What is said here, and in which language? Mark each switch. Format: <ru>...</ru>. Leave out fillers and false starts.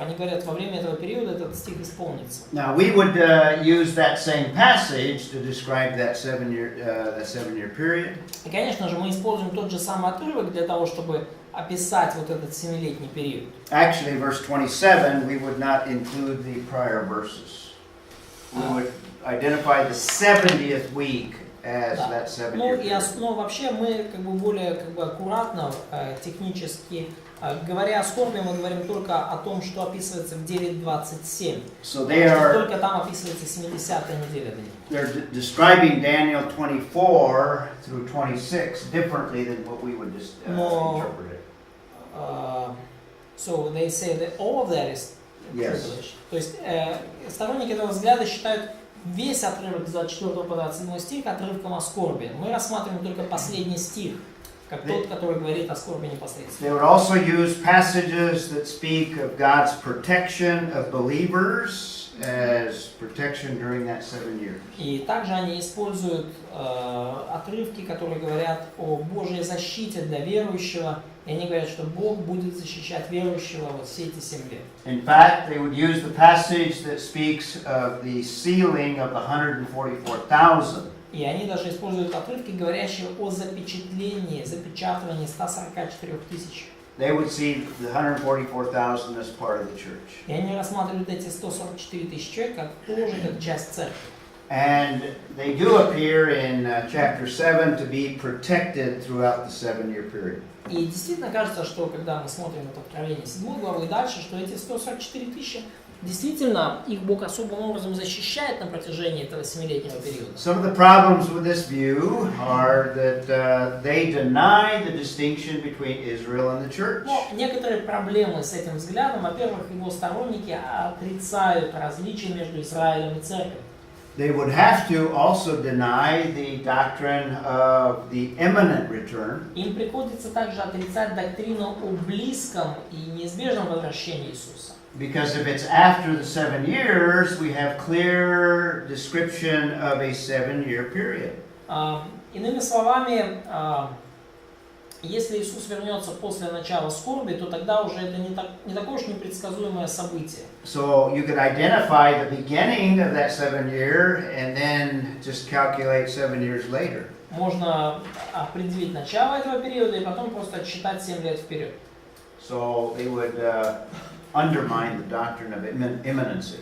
<ru>Они говорят, во время этого периода этот стих исполнится.</ru> <en>Now we would use that same passage to describe that seven-year period.</en> <ru>И, конечно же, мы используем тот же самый отрывок для того, чтобы описать вот этот 7-летний период.</ru> <en>Actually, verse 27, we would not include the prior verses. We would identify the 70th week as that 7-year period.</en> <ru>Но вообще мы более аккуратно, технически, говоря о скорби, мы говорим только о том, что описывается в 9:27.</ru> <en>So they are,</en> <ru>только там описывается 70-я неделя.</ru> <en>they're describing Daniel 24 through 26 differently than what we would just interpret it. So they say that all of that is Yes.</en> <ru>То есть сторонники этого взгляда считают весь отрывок с 24 по 27 стих отрывком о скорби. Мы рассматриваем только последний стих, как тот, который говорит о скорби непосредственно.</ru> <en>They would also use passages that speak of God's protection of believers as protection during that 7 years.</en> <ru>И также они используют отрывки, которые говорят о Божьей защите для верующего. И они говорят, что Бог будет защищать верующего вот все эти 7 лет.</ru> <en>In fact, they would use the passage that speaks of the sealing of the 144,000.</en> <ru>И они даже используют отрывки, говорящие о запечатлении, запечатывании 144 тысяч.</ru> <en>They would see the 144,000 as part of the church.</en> <ru>И они рассматривают эти 144 тысячи человек как тоже как часть церкви.</ru> <en>And they do appear in chapter 7 to be protected throughout the 7-year period.</en> <ru>И действительно кажется, что когда мы смотрим это Откровение 7 главы и дальше, что эти 144 тысячи, действительно, их Бог особым образом защищает на протяжении этого 7-летнего периода.</ru> <en>Some of the problems with this view are that they deny the distinction between Israel and the church.</en> <ru>Но некоторые проблемы с этим взглядом, во-первых, его сторонники отрицают различия между Израилем и церковью.</ru> <en>They would have to also deny the doctrine of the imminent return.</en> <ru>Им приходится также отрицать доктрину о близком и неизбежном возвращении Иисуса.</ru> <en>Because if it's after the 7 years, we have clear description of a 7-year period.</en> <ru>Иными словами, если Иисус вернется после начала скорби, то тогда уже это не такое уж непредсказуемое событие.</ru> <en>So you could identify the beginning of that 7-year and then just calculate 7 years later.</en> <ru>Можно определить начало этого периода и потом просто отсчитать 7 лет вперед.</ru> <en>So they would undermine the doctrine of imminency.</en>